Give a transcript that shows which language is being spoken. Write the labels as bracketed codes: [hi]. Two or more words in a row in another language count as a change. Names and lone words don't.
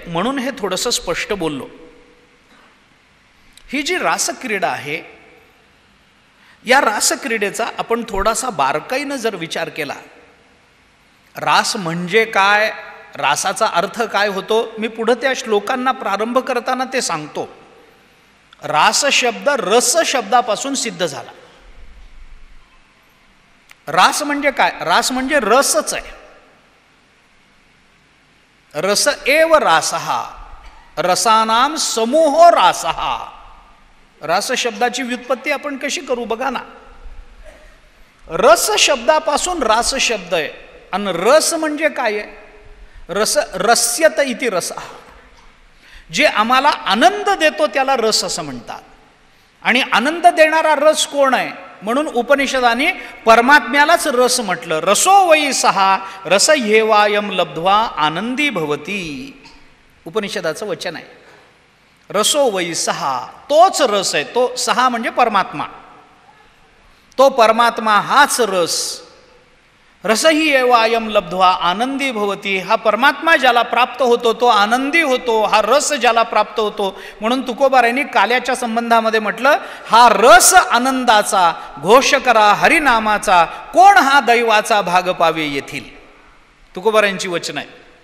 [mr] म्हणून हे थोडंसं स्पष्ट बोललो. ही जी रासक्रीडा आहे, या रासक्रीडेचा आपण थोडासा बारकाईनं जर विचार केला, रास म्हणजे काय, रासाचा अर्थ काय होतो, मी पुढे त्या श्लोकांना प्रारंभ करताना ते सांगतो. रास शब्द रस शब्दापासून सिद्ध झाला. रास म्हणजे काय, रास म्हणजे रसच आहे. [sa] रस एव रासहा, रसानाम समूहो रासहा. [mr] रास शब्दाची व्युत्पत्ती आपण कशी करू बघा ना. रस शब्दापासून रास शब्द आहे, आणि रस म्हणजे काय आहे, [sa] रस रस्यत इति रस, [mr] जे आम्हाला आनंद देतो त्याला रस असं म्हणतात. आणि आनंद देणारा रस कोण आहे, म्हणून उपनिषदाने परमात्म्यालाच रस म्हटलं. [sa] रसो वै सहा रस ह्येवायम लब्ध्वा आनंदी भवती, [mr] उपनिषदाचं वचन आहे. [sa] रसो वै सहा, [mr] तोच रस आहे, तो सहा म्हणजे परमात्मा, तो परमात्मा हाच रस. [sa] रसही एवायम लब्ध्वा आनंदी भवती, [mr] हा परमात्मा ज्याला प्राप्त होतो तो आनंदी होतो, हा रस ज्याला प्राप्त होतो. म्हणून तुकोबारायांनी काल्याच्या संबंधामध्ये म्हटलं, हा रस आनंदाचा घोष करा हरिनामाचा, कोण हा दैवाचा भाग पावे येथील. तुकोबारायांची वचन आहे.